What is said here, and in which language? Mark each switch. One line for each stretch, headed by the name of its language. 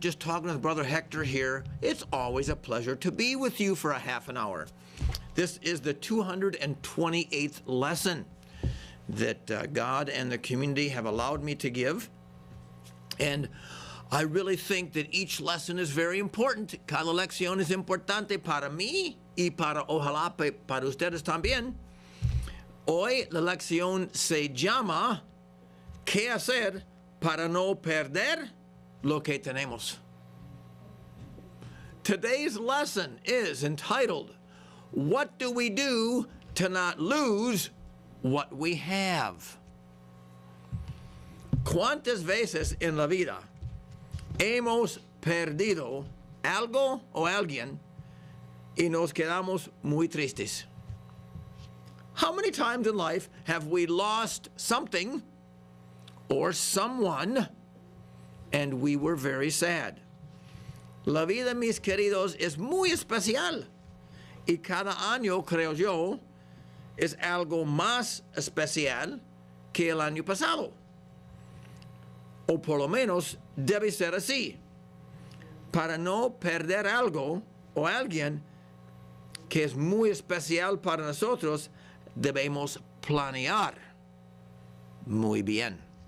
English: Just talking with Brother Hector here. It's always a pleasure to be with you for a half an hour. This is the 228th lesson that God and the community have allowed me to give. And I really think that each lesson is very important.
Spanish: Cada lección es importante para mí y ojalá para ustedes también. Hoy la lección se llama ¿Qué hacer para no perder lo que tenemos?
English: Today's lesson is entitled, What do we do to not lose what we have?
Spanish: ¿Cuántas veces en la vida hemos perdido algo o alguien y nos quedamos muy tristes?
English: How many times in life have we lost something or someone and we were very sad?
Spanish: La vida, mis queridos, es muy especial y cada año, creo yo, es algo más especial que el año pasado. O por lo menos debe ser así. Para no perder algo o alguien que es muy especial para nosotros, debemos planear muy bien.